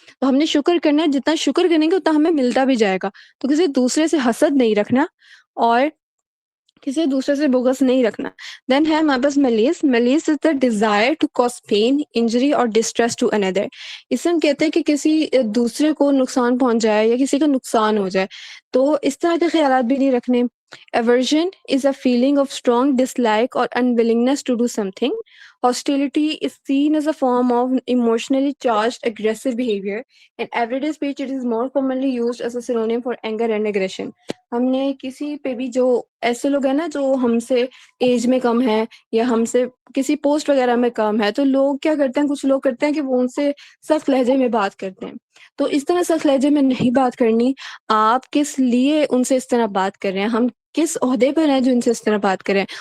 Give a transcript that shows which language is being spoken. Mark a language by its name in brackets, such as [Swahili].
[Urdu] تو ہم نے شکر کرنا ہے، جتنا شکر کریں گے اتنا ہمیں ملتا بھی جائے گا. تو کسی دوسرے سے حسد نہیں رکھنا اور کسی دوسرے سے بغض نہیں رکھنا. دین ہے ہمارے پاس [English] Mullis. Mullis is the desire to cause pain, injury اور distress to another. [Urdu] اس سے ہم کہتے ہیں کہ کسی دوسرے کو نقصان پہنچ جائے یا کسی کا نقصان ہو جائے، تو اس طرح کے خیالات بھی نہیں رکھنے. [English] Aversion is a feeling of strong dislike or unwillingness to do something. Hostility is seen as a form of emotionally charged aggressive behavior. In everyday speech, it is more commonly used as a synonym for anger and aggression. [Urdu] ہم نے کسی پہ بھی، جو ایسے لوگ ہیں نا جو ہم سے ایج میں کم ہے یا ہم سے کسی پوسٹ وغیرہ میں کم ہے، تو لوگ کیا کرتے ہیں، کچھ لوگ کرتے ہیں کہ وہ ان سے سخت لہجے میں بات کرتے ہیں. تو اس طرح سخت لہجے میں نہیں بات کرنی. آپ کس لیے ان سے اس طرح بات کر رہے ہیں، ہم کس عہدے پر ہیں جو ان سے اس طرح بات کریں.